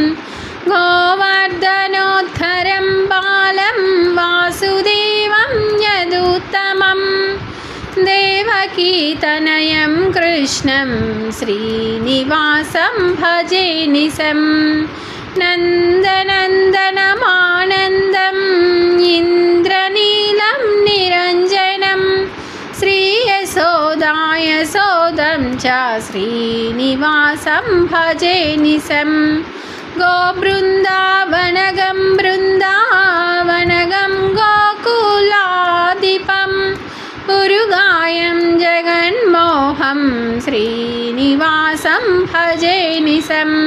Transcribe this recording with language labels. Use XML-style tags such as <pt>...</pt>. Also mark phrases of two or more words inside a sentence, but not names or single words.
<sa>గోవర్ధనోద్ధరం బాలం వాసుదేవం యదుత్తమం దేవకీతనయం కృష్ణం శ్రీనివాసం భజే నిశం. నందనందనమానందం ఇంద్రనీలం నిరంజనం శ్రీయసి यशोदं च श्रीनिवासं भजे निशं गोबृन्दावनगं बृन्दावनगं गोकुलाधिपम् उरुगायं जगन्मोहं श्रीनिवासं भजे निशं</sa>